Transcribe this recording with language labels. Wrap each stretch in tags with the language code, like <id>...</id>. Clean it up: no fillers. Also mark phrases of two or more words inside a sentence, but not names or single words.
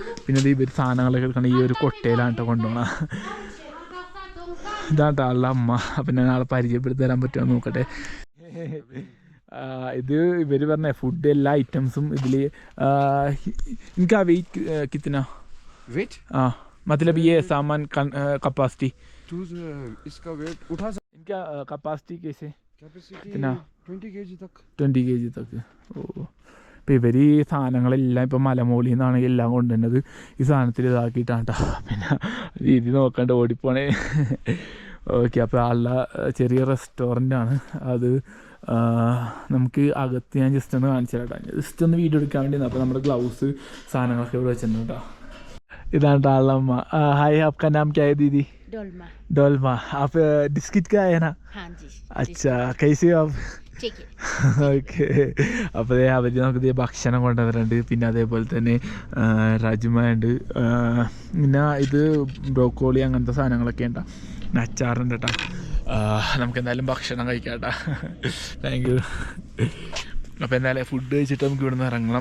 <ml>പിന്നെ ഇത് ഇവർ സാധനങ്ങളൊക്കെ എടുക്കണം. ഈ ഒരു കൊട്ടയിലാണ് കേട്ടോ കൊണ്ടുപോകണം. ഇതാട്ടോ ആളുടെ അമ്മ. അപ്പം ഞാൻ ആളെ പരിചയപ്പെടുത്തി തരാൻ പറ്റുമോ നോക്കട്ടെ. ഇത് ഇവർ പറഞ്ഞ ഫുഡ് എല്ലാ ഐറ്റംസും ഇതിൽ. എനിക്ക് വെയിറ്റ് കിतना</ml> <hi>वेट मतलब ये सामान कैपेसिटी इसका वेट उठा इनका कैपेसिटी कैसे कैपेसिटी कितना 20 kg तक 20 kg तक.</hi> <ml>ഓ, അപ്പോൾ ഇവർ ഈ സാധനങ്ങളെല്ലാം ഇപ്പം മലമോളിൽ നിന്നാണ് എല്ലാം കൊണ്ടുവരുന്നത്. ഈ സാധനത്തിൽ ഇതാക്കിയിട്ടാണ് കേട്ടോ. പിന്നെ രീതി നോക്കാണ്ട് ഓടിപ്പോണേ. ഓക്കെ. അപ്പോൾ ആളുടെ ചെറിയ റെസ്റ്റോറൻ്റാണ് അത്. നമുക്ക് അകത്ത് ഞാൻ ജസ്റ്റ് ഒന്ന് കാണിച്ചു തരാം. ജസ്റ്റ് ഒന്ന് വീഡിയോ എടുക്കാൻ വേണ്ടി. അപ്പോൾ നമ്മുടെ ഗ്ലൗസ് സാധനങ്ങളൊക്കെ ഇവിടെ വെച്ചിട്ടുണ്ട് കേട്ടോ.</ml> <hi>इधर डालना। हाय, आपका नाम क्या है दीदी? डोलमा। डोलमा। आप डिस्ट्रिक्ट का है ना? हाँ जी। अच्छा, कैसे हो आप? ठीक है।</hi> <ml>ഓക്കെ. അപ്പോൾ അവർ നമുക്ക് ഭക്ഷണം കൊണ്ടുവന്നിട്ടുണ്ട്. പിന്നെ അതേപോലെ തന്നെ രാജ്മ ഉണ്ട്. പിന്നെ ഇത് ബ്രോക്കോളി അങ്ങനത്തെ സാധനങ്ങളൊക്കെ ഉണ്ട്. പിന്നെ അച്ചാറുണ്ട് കേട്ടോ. നമുക്ക് എന്തായാലും ഭക്ഷണം കഴിക്കാം കേട്ടോ.</ml> <en>thank you.</en> <ml>അപ്പോൾ എന്തായാലും ഫുഡ് കഴിച്ചിട്ട് നമുക്ക് ഇവിടെ നിന്ന് ഇറങ്ങണം.</ml>